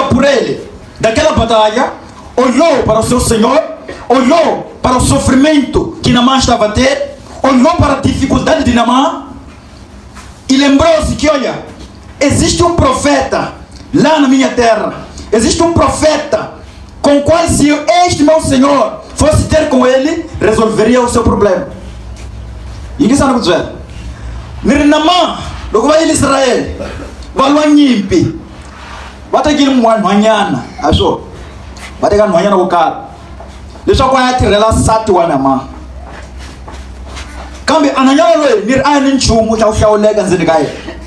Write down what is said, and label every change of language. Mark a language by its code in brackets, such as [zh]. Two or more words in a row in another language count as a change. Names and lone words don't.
[pt] por ele daquela batalha, olhou para o seu Senhor, olhou para o sofrimento que Naamã estava a ter, olhou para a dificuldade de Naamã e lembrou-se que, olha, existe um profeta lá na minha terra, existe um profeta com o qual, se este meu Senhor fosse ter com ele, resolveria o seu problema. E que sabe o que é? [ts] Naamã loko va yile Israel va lwa nyimpi va tekile nhwanyana a swona va teka nhwanyana wo karhi leswaku a ya tirhela nsati wa Naamani. Kambe ananyana loyi ni ri a ni nchumu xa ku hlawuleka ndzeni ka yena.